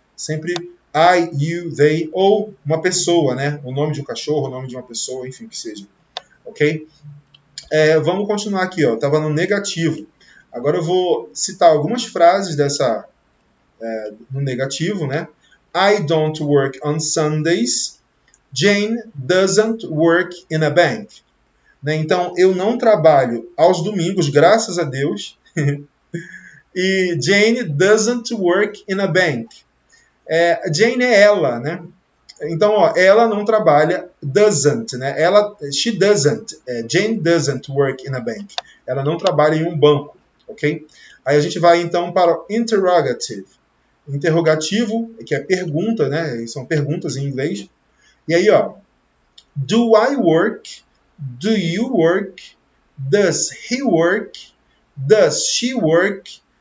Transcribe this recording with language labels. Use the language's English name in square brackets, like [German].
[Portuguese] Sempre I, you, they, ou uma pessoa, né? O nome de um cachorro, o nome de uma pessoa, enfim, que seja. Ok? Vamos continuar aqui, ó. Estava no negativo. Agora eu vou citar algumas frases no negativo, né? [English] I don't work on Sundays. Jane doesn't work in a bank. [Portuguese] Né? Então, eu não trabalho aos domingos, graças a Deus. [English] E Jane doesn't work in a bank. [Portuguese] Jane é ela, né? Então, ó, ela não trabalha, doesn't, né? [English] She doesn't, Jane doesn't work in a bank. [Portuguese] Ela não trabalha em um banco, ok? Aí a gente vai, então, para o interrogative. Interrogativo, que é pergunta, né? São perguntas em inglês. [English] E aí, ó, do I work? Do you work? Does he work? Does she work?